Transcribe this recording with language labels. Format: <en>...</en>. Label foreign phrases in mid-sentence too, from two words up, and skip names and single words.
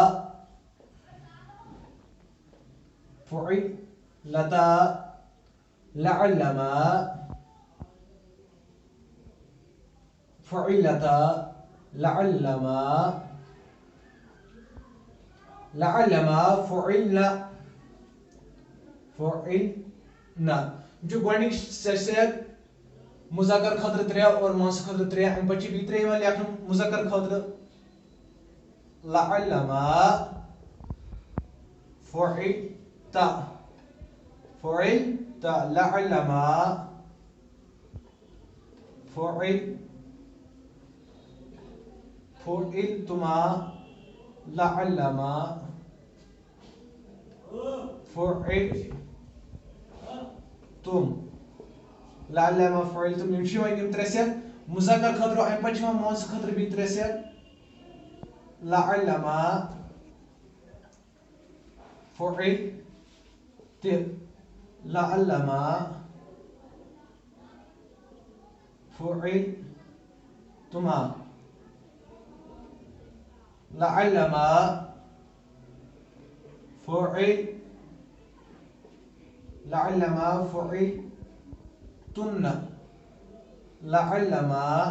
<ar>لعلما فعلتا لعلما فعلنا.</ar> <ks>جو گۄڈنِچ سیگ مذکر خٲطرٕ 3 اور مؤنث خٲطرٕ 3. امہِ پتہٕ چھِ بیٚیہِ 3 یِوان لیکھنہٕ مذکر خٲطرٕ</ks> <ar>لعلما فعلت لعلما فعلتما لعلما فعلتم لعلما فعلتم.</ar> <ks>یم چھِ یِوان یِم 3 سیگ مذکر خٲطرٕ. امہِ پتہٕ چھِ یِوان مؤنث خٲطرٕ بیٚیہِ 3 سیگ</ks> <ar>لعلما فعلت لعلما فعلتما لعلما فعلتن لعلما</ar>